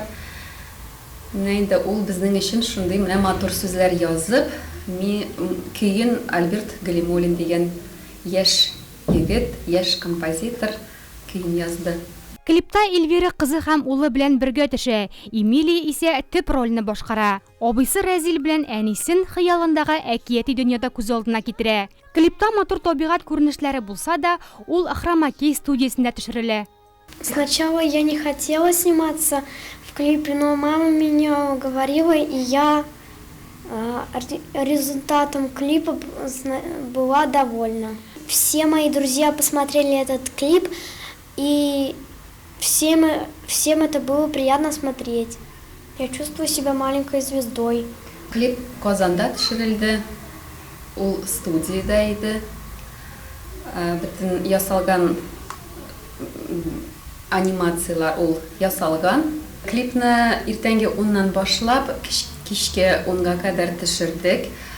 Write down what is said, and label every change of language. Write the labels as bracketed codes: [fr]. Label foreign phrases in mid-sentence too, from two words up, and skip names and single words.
[tt] Менә инде ул безнең өчен шундый менә матур сүзләр язып, көйен Альберт Галимуллин дигән яшь егет, яшь композитор көйен язды. Клипта Эльвира кызы һәм улы белән бергә төшә. Эмилия исә төп рольне башкара. Абыйсы Разил белән әнисен хыялындагы әкияти дөньяда күз алдына китерә. Клипта матур табигать күренешләре булса да, ул Ахрамаки студиясендә төшерелә. [ru] Сначала я не хотела сниматься в клипе, но мама меня уговорила, и я результатом клипа была довольна. Все мои друзья посмотрели этот клип, и всем это было приятно смотреть. Я чувствую себя маленькой звездой. [tt] Клип Казанда төшерелде. Ул студияда иде. Бөтен ясалган анимациялар ул ясалган. Клипны иртәнге 10-нан башлап кичке 10-га кадәр төшердек.